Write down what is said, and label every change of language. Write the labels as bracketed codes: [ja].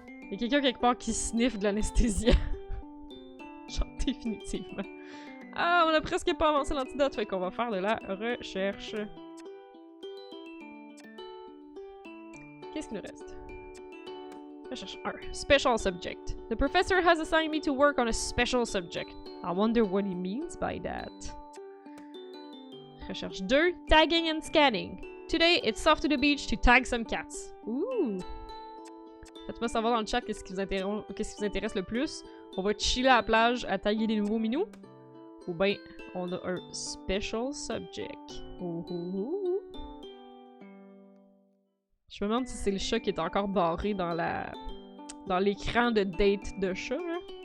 [fr] Il y a quelqu'un quelque part qui sniffe de l'anesthésiant. Genre, définitivement. Ah, on a presque pas avancé l'antidote, fait qu'on va faire de la recherche. Qu'est-ce qu'il nous reste? Recherche 1. [en] Special subject. The professor has assigned me to work on a special subject. I wonder what he means by that. [fr] Recherche 2. [en] Tagging and scanning. Today, it's off to the beach to tag some cats. Ooh! [fr] Faites-moi savoir dans le chat qu'est-ce qui vous intéresse le plus. On va chiller à la plage à taguer des nouveaux minous. Ou bien, on a un [en] special subject. [fr] Ouh. Je me demande si c'est le chat qui est encore barré dans l'écran de date de chat, là.